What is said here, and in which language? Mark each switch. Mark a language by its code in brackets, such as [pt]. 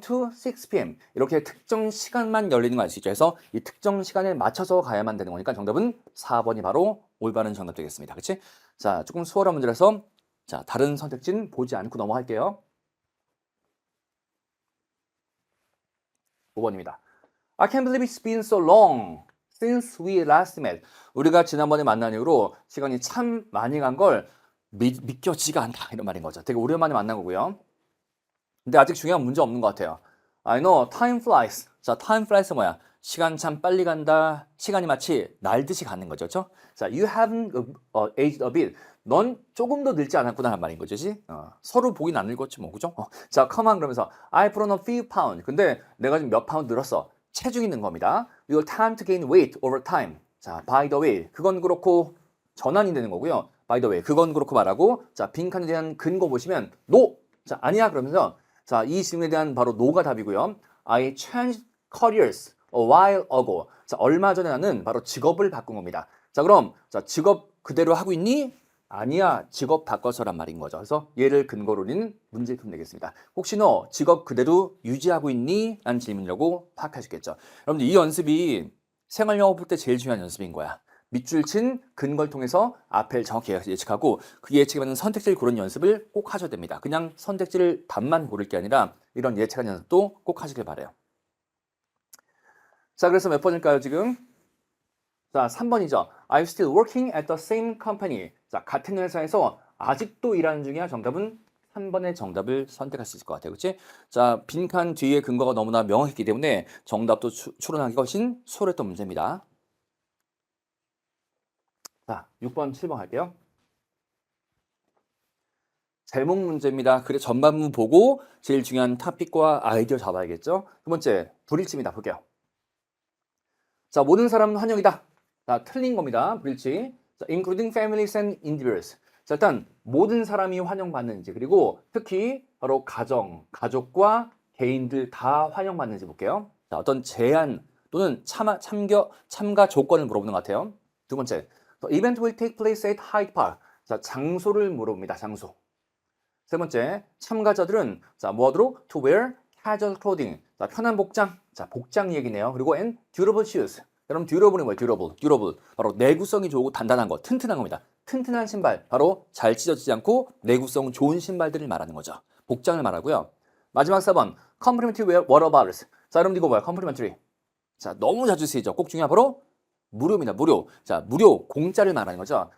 [en] to 6 p.m. [ko] 이렇게 특정 시간만 열리는 거 알 수 있죠. 그래서 이 특정 시간에 맞춰서 가야만 되는 거니까 정답은 4번이 바로 올바른 정답 되겠습니다. 그렇지? 자, 조금 수월한 문제라서 자, 다른 선택지는 보지 않고 넘어갈게요. 5번입니다. [en] I can't believe it's been so long since we last met. [ko] 우리가 지난번에 만난 이후로 시간이 참 많이 간 걸 믿겨지지가 않다. 이런 말인 거죠. 되게 오랜만에 만난 거고요. 근데 아직 중요한 문제 없는 것 같아요. [en] I know time flies. 자, time flies [ko] 뭐야? 시간 참 빨리 간다. 시간이 마치 날듯이 가는 거죠. 그렇죠? [en] 자, you haven't aged a bit. [ko] 넌 조금 더 늙지 않았구나 는 말인 거지. 서로 보긴 안 늙었지 뭐. 그죠? [en] 자, come on [ko] 그러면서 [en] I put on a few pounds. [ko] 근데 내가 지금 몇 파운드 늘었어. 체중이 는 겁니다. [en] You'll tend to gain weight over time. 자, by the way. [ko] 그건 그렇고 전환이 되는 거고요. [en] by the way. [ko] 그건 그렇고 말하고 자, 빈칸에 대한 근거 보시면 no. 자, 아니야 그러면서 자, 이 질문에 대한 바로 no가 답이고요. [en] I changed careers a while ago. [ko] 자, 얼마 전에 나는 바로 직업을 바꾼 겁니다. 자, 그럼 자, 직업 그대로 하고 있니? 아니야, 직업 바꿔서란 말인 거죠. 그래서 얘를 근거로 우리는 문제 풀면 되겠습니다. 혹시 너 직업 그대로 유지하고 있니? 라는 질문이라고 파악하시겠죠. 여러분들 이 연습이 생활영어 볼 때 제일 중요한 연습인 거야. 밑줄 친 근거를 통해서 앞을 정확히 예측하고 그 예측에 맞는 선택지를 고르는 연습을 꼭 하셔야 됩니다. 그냥 선택지를 답만 고를 게 아니라 이런 예측하는 연습도 꼭 하시길 바라요. 자, 그래서 몇 번일까요, 지금? 자, 3번이죠. [en] Are you still working at the same company? [ko] 자, 같은 회사에서 아직도 일하는 중이야. 정답은 3번의 정답을 선택할 수 있을 것 같아요. 그렇지? 자, 빈칸 뒤에 근거가 너무나 명확했기 때문에 정답도 추론하기가 훨씬 수월했던 문제입니다. 자, 6번, 7번 할게요. 제목 문제입니다. 그래 전반부 보고 제일 중요한 토픽과 아이디어 잡아야겠죠? 두 번째, 불일치입니다. 볼게요. 자, 모든 사람은 환영이다. 자, 틀린 겁니다. 불일치. [en] 자, including families and individuals. [ko] 자, 일단 모든 사람이 환영받는지 그리고 특히 바로 가족과 개인들 다 환영받는지 볼게요. 자, 어떤 제한 또는 참가 조건을 물어보는 것 같아요. 두 번째, [en] the event will take place at Hyde Park. [ko] 자, 장소를 물어봅니다. 장소. 세 번째, 참가자들은 자, 뭐 하도록? [en] To wear casual clothing. [ko] 자, 편한 복장. 자, 복장 얘기네요. [en] 그리고 and durable shoes. [ko] 여러분 듀러블이 뭐예요? 듀러블. 바로 내구성이 좋고 단단한 거, 튼튼한 겁니다. 튼튼한 신발, 바로 잘 찢어지지 않고 내구성 좋은 신발들을 말하는 거죠. 복장을 말하고요. 마지막 4번, [en] complimentary water bottles. [ko] 자, 여러분 이거 뭐야? complimentary. 자, 너무 자주 쓰이죠. 꼭 중요한 바로 무료입니다. 무료. 자, 무료, 공짜를 말하는 거죠.